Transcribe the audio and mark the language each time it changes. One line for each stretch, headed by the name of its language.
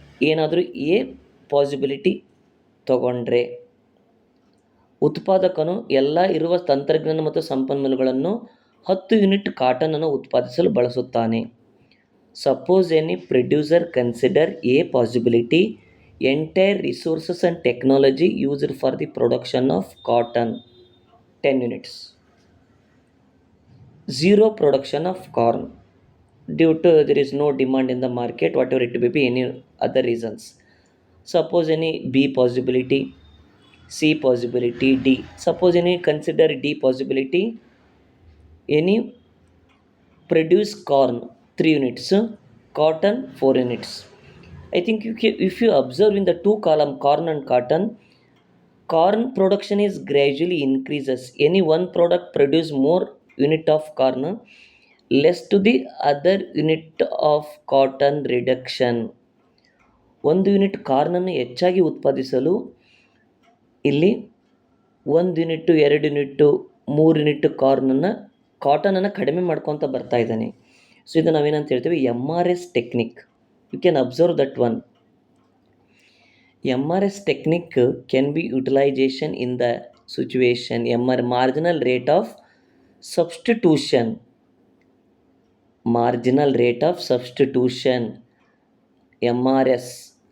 Kannada: ಏನಾದರೂ A possibility ತಗೊಂಡ್ರೆ ಉತ್ಪಾದಕನು ಎಲ್ಲ ಇರುವ ತಂತ್ರಜ್ಞಾನ ಮತ್ತು ಸಂಪನ್ಮೂಲಗಳನ್ನು 10 ಯೂನಿಟ್ ಕಾಟನನ್ನು ಉತ್ಪಾದಿಸಲು ಬಳಸುತ್ತಾನೆ.
English: Suppose any producer consider a possibility entire resources and technology used for the production of cotton 10 units. Zero production of corn due to there is no demand in the market, whatever it may be, any other reasons. Suppose any B possibility, C possibility, D. Suppose any consider D possibility, any produce corn 3 units, cotton 4 units. I think if you observe in the two column corn and cotton, corn production is gradually increases. Any one product produce more unit of corn, less to the other unit of cotton reduction.
Kannada: ಒಂದು unit ಕಾರ್ನನ್ನು ಹೆಚ್ಚಾಗಿ ಉತ್ಪಾದಿಸಲು ಇಲ್ಲಿ 1 unit 2 unit 3 unit ಕಾಟನನ್ನು ಕಡಿಮೆ ಮಾಡ್ಕೊತ ಬರ್ತಾ ಇದ್ದಾನೆ. So ಇದು ನಾವೇನಂತ ಹೇಳ್ತೀವಿ, MRS technique.
English: You can observe that one. MRS technique can be utilization in the situation marginal rate of substitution. Marginal rate of substitution, MRS.